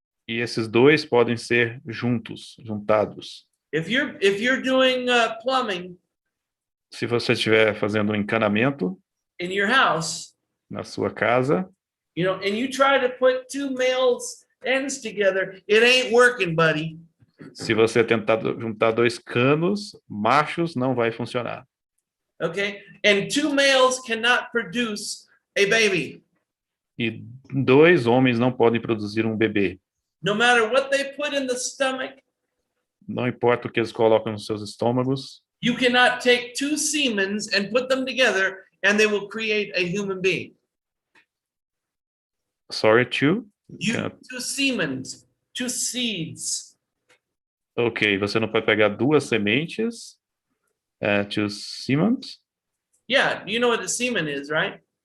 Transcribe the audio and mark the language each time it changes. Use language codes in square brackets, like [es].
[pt] E esses dois podem ser juntados. [en] If you're doing plumbing [pt] Se você estiver fazendo um encanamento [en] in your house, [pt] na sua casa, [en] you know, and you try to put two males ends together, it ain't working, buddy. [pt] se você tentar juntar dois canos machos, não vai funcionar. [en] Okay, and two males cannot produce a baby. [pt] E dois homens não podem produzir um bebê. [en] No matter what they put in the stomach, [pt] Não importa o que eles colocam nos seus estômagos, [en] you cannot take two semens and put them together and they will create a human being. sorry, two? Two semens, two seeds. [pt] Ok, você não pode pegar duas sementes, [en] two semens? Yeah, you know what a semen is, right?